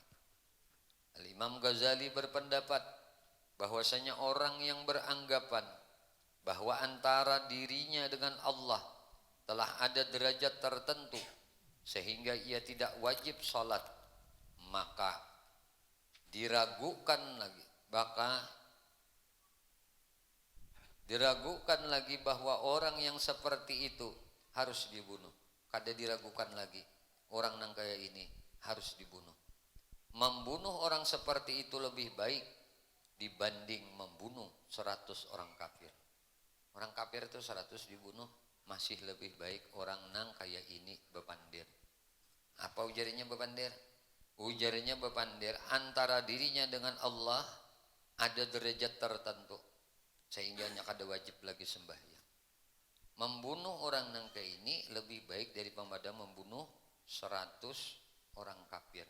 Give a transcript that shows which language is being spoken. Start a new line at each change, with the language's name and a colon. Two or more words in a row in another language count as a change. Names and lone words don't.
Indonesian: Al-Imam Ghazali berpendapat bahwasanya orang yang beranggapan bahwa antara dirinya dengan Allah telah ada derajat tertentu sehingga ia tidak wajib salat, maka diragukan lagi bahwa orang yang seperti itu harus dibunuh.
Banjar: Kada diragukan lagi orang yang kayak ini harus dibunuh.
Indonesian: Membunuh orang seperti itu lebih baik dibanding membunuh 100 orang kafir.
Banjar: Orang kafir itu 100 dibunuh masih lebih baik orang nang kayak ini bepandir. Apa ujarnya bepandir? Ujarnya bepandir antara dirinya dengan Allah ada derajat tertentu sehingga kada wajib lagi sembahyang. Membunuh orang nang kayak ini lebih baik daripada membunuh 100 orang kafir.